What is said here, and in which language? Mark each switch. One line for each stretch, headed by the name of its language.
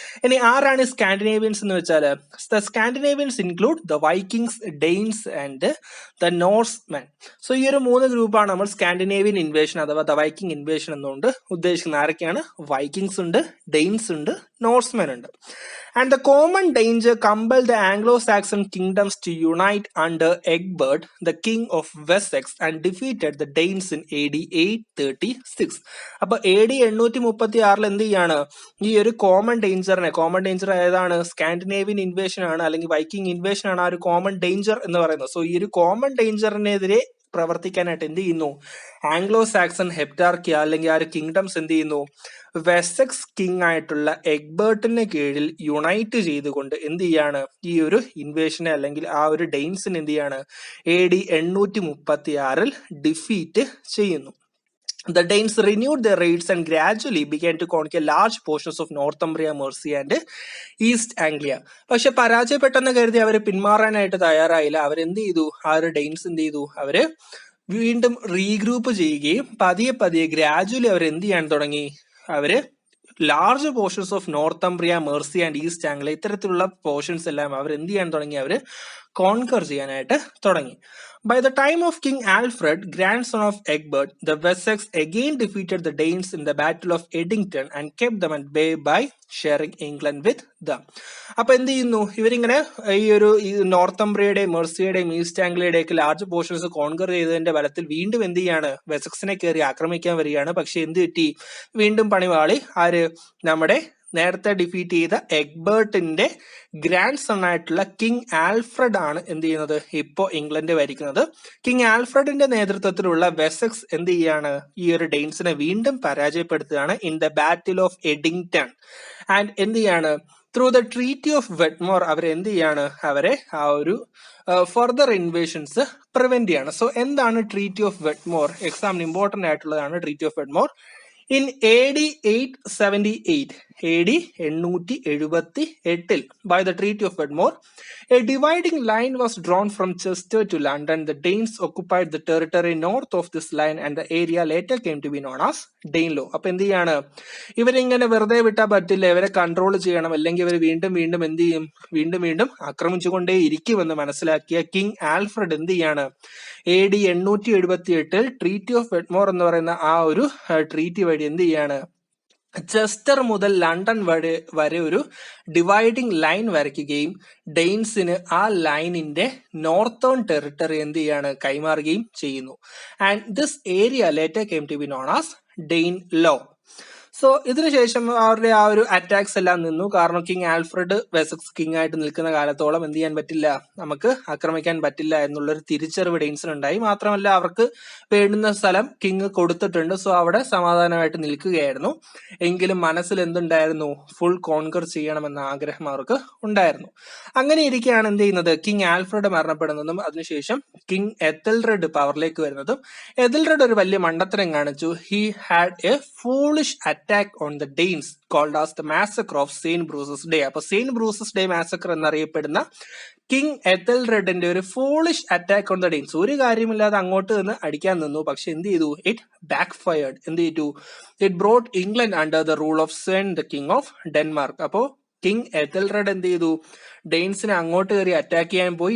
Malayalam: ഇനി ആരാണ് സ്കാൻഡിനേവിയൻസ് എന്ന് വെച്ചാൽ,
English: The Scandinavians include the Vikings, Danes and the Norsemen.
Malayalam: So ഈ ഒരു 3 ഗ്രൂപ്പാണ് നമ്മൾ സ്കാൻഡിനേവിയൻ ഇൻവേഷൻ അഥവാ ദ വൈക്കിംഗ് ഇൻവേഷൻ എന്നുകൊണ്ട് ഉദ്ദേശിക്കുന്നത്. ആരൊക്കെയാണ്? വൈക്കിങ്സ് ഉണ്ട്, ഡെയിൻസ് ഉണ്ട്, നോർസ്മെൻ ഉണ്ട്.
English: And the common danger compelled the Anglo-Saxon kingdoms to unite under Egbert, the king of Wessex, and defeated the Danes in AD 836.
Malayalam: അപ്പൊ AD 836 എന്ത് ചെയ്യാണ്, ഈ ഒരു കോമൺ ഡേഞ്ചർ ഏതാണ്? സ്കാൻഡിനേവിയൻ ഇൻവേഷൻ ആണ് അല്ലെങ്കിൽ വൈക്കിംഗ് ഇൻവേഷൻ ആണ് ആ ഒരു കോമൺ ഡേഞ്ചർ എന്ന് പറയുന്നത്. സോ ഈ ഒരു കോമൺ ഡേഞ്ചറിനെതിരെ പ്രവർത്തിക്കാനായിട്ട് എന്ത് ചെയ്യുന്നു, ആംഗ്ലോ സാക്സൺ ഹെപ്റ്റാർക്കി അല്ലെങ്കിൽ ആ ഒരു കിങ്ഡംസ് എന്ത് ചെയ്യുന്നു, വെസെക്സ് കിങ് ആയിട്ടുള്ള എഗ്ബർട്ടിന് കീഴിൽ യുണൈറ്റ് ചെയ്തുകൊണ്ട് എന്ത് ചെയ്യാണ്, ഈ ഒരു ഇൻവേഷനെ അല്ലെങ്കിൽ ആ ഒരു ഡെയിൻസിന് എന്ത് ചെയ്യാണ്, AD 836 ഡിഫീറ്റ് ചെയ്യുന്നു.
English: The Danes renewed their raids and gradually began to conquer large portions of Northumbria, Mercia and East Anglia.
Malayalam: പക്ഷെ പരാജയപ്പെട്ടെന്ന് കരുതി അവർ പിന്മാറാനായിട്ട് തയ്യാറായില്ല. അവരെന്ത് ചെയ്തു, ആ ഒരു ഡെയിൻസ് എന്ത് ചെയ്തു, അവര് വീണ്ടും റീഗ്രൂപ്പ് ചെയ്യുകയും പതിയെ ഗ്രാജുവലി അവർ എന്ത് ചെയ്യാൻ തുടങ്ങി, അവര്
English: large portions of Northumbria, Mercia and East Anglia
Malayalam: ഇത്തരത്തിലുള്ള പോർഷൻസ് എല്ലാം അവർ എന്ത് ചെയ്യാൻ തുടങ്ങി, അവര് കോൺകർ ചെയ്യാനായിട്ട് തുടങ്ങി.
English: By the time of King Alfred, grandson of Egbert, the Wessex again defeated the Danes in the Battle of Edington and kept them at bay by sharing England with them.
Malayalam: അപ്പൊ എന്ത് ചെയ്യുന്നു, ഇവരിങ്ങനെ ഈ ഒരു നോർത്തംബ്രിയയുടെയും മെർസിയുടെയും east ആംഗ്ലിയയുടെയൊക്കെ large portions conquer ചെയ്തതിന്റെ ബലത്തിൽ വീണ്ടും എന്ത് ചെയ്യാണ്, വെസക്സിനെ കയറി ആക്രമിക്കാൻ വരികയാണ്. പക്ഷെ എന്ത് പറ്റി, വീണ്ടും പണിവാളി ആര്, നമ്മുടെ നേരത്തെ ഡിഫീറ്റ് ചെയ്ത എഗ്ബർട്ടിന്റെ ഗ്രാൻഡ് സൺ ആയിട്ടുള്ള കിങ് ആൽഫ്രഡ് ആണ് എന്ത് ചെയ്യുന്നത്, ഇപ്പോ ഇംഗ്ലണ്ട് ഭരിക്കുന്നത്. കിങ് ആൽഫ്രഡിന്റെ നേതൃത്വത്തിലുള്ള വെസെക്സ് എന്ത് ചെയ്യാണ്, ഈ ഒരു ഡെയിൻസിനെ വീണ്ടും പരാജയപ്പെടുത്തുകയാണ്
English: In the battle of Edington.
Malayalam: And എന്ത് ചെയ്യാണ്,
English: through the treaty of Wedmore
Malayalam: അവർ എന്ത് ചെയ്യാണ്, അവരെ ആ ഒരു ഫർദർ ഇൻവേഷൻസ് പ്രിവെന്റ് ചെയ്യാണ്. സോ എന്താണ് ട്രീറ്റി ഓഫ് വെറ്റ്മോർ, എക്സാമിന് ഇമ്പോർട്ടന്റ് ആയിട്ടുള്ളതാണ് treaty of വെറ്റ്മോർ.
English: In AD 878, AD 878, by the Treaty of Wedmore, a dividing line was drawn from Chester to London. The Danes occupied the territory north of this line and the area later came to be known as Danelaw.
Malayalam: അപ്പൊ എന്ത് ചെയ്യാണ്, ഇവരിങ്ങനെ വെറുതെ വിട്ടാൽ പറ്റില്ല, ഇവരെ control ചെയ്യണം, അല്ലെങ്കിൽ ഇവർ വീണ്ടും എന്ത് ചെയ്യും, വീണ്ടും ആക്രമിച്ചുകൊണ്ടേ ഇരിക്കുമെന്ന് മനസ്സിലാക്കിയ കിങ് ആൽഫ്രഡ് എന്ത് ചെയ്യാണ്, AD 878 ട്രീറ്റി ഓഫ് വെറ്റ്മോർ എന്ന് പറയുന്ന ആ ഒരു ട്രീറ്റി വഴി എന്ത് ചെയ്യാണ്, ചെസ്റ്റർ മുതൽ ലണ്ടൻ വരെ ഒരു ഡിവൈഡിംഗ് ലൈൻ വരയ്ക്കുകയും ഡെയിൻസിന് ആ ലൈനിന്റെ നോർത്തേൺ ടെറിട്ടറി എന്ത് ചെയ്യാണ്, കൈമാറുകയും ചെയ്യുന്നു.
English: And this area later came to be known as Danelaw.
Malayalam: So ഇതിനുശേഷം അവരുടെ ആ ഒരു അറ്റാക്സ് എല്ലാം നിന്നു. കാരണം കിങ് ആൽഫ്രഡ് വെസക്സ് കിങ് ആയിട്ട് നിൽക്കുന്ന കാലത്തോളം എന്ത് ചെയ്യാൻ പറ്റില്ല, നമുക്ക് ആക്രമിക്കാൻ പറ്റില്ല എന്നുള്ളൊരു തിരിച്ചറിവ് ഡെയിൻസിന് ഉണ്ടായി. മാത്രമല്ല അവർക്ക് വേണ്ടുന്ന സ്ഥലം കിങ് കൊടുത്തിട്ടുണ്ട്. സോ അവിടെ സമാധാനമായിട്ട് നിൽക്കുകയായിരുന്നു. എങ്കിലും മനസ്സിൽ എന്തുണ്ടായിരുന്നു, ഫുൾ കോൺകർ ചെയ്യണമെന്ന ആഗ്രഹം അവർക്ക് ഉണ്ടായിരുന്നു. അങ്ങനെ ഇരിക്കുകയാണ് എന്ത് ചെയ്യുന്നത്, കിങ് ആൽഫ്രഡ് മരണപ്പെടുന്നതും അതിനുശേഷം കിങ് എത്തൽറെഡ് പവറിലേക്ക് വരുന്നതും. എത്തൽറെഡ് ഒരു വലിയ മണ്ടത്തരം കാണിച്ചു.
English: He had a foolish attack on the Danes called as the massacre of St. Bruce's Day.
Malayalam: അപ്പൊ സെയിന്റ് ബ്രൂസസ് ഡേ മാസക്കർ എന്നറിയപ്പെടുന്ന കിങ് എത്തൽറെഡിന്റെ ഒരു
English: foolish attack on the Danes,
Malayalam: ഒരു കാര്യമില്ലാതെ അങ്ങോട്ട് നിന്ന് അടിക്കാൻ നിന്നു. പക്ഷെ എന്ത് ചെയ്തു,
English: It backfired.
Malayalam: എന്ത് ചെയ്തു,
English: It brought England under the rule of Sweyn the king of Denmark.
Malayalam: അപ്പോ കിങ് എത്തൽറെഡ് എന്ത് ചെയ്തു, ഡെയിൻസിനെ അങ്ങോട്ട് കയറി അറ്റാക്ക് ചെയ്യാൻ പോയി.